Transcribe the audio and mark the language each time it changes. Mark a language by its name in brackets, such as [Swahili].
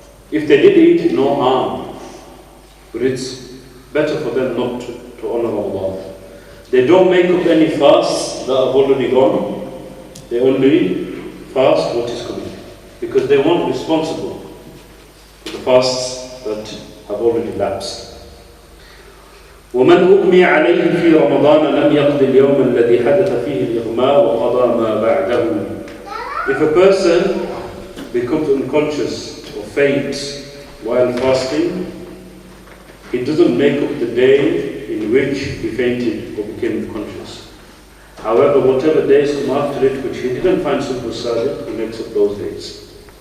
[English] If they did eat, no harm, but it's better for them not to honor Ramadan. They don't make up any fasts that have already gone, they only fast what is coming, because they weren't responsible for the fasts that have already lapsed. [Arabic] ومن أغمي عليه في رمضان لم يقض اليوم الذي حدث فيه الإغماء وقضى ما بعده. [English] If a person becomes unconscious or faints while fasting, he doesn't make up the day in which he fainted or became unconscious. However, whatever days come after it which he didn't find super sadiq, he makes up those days.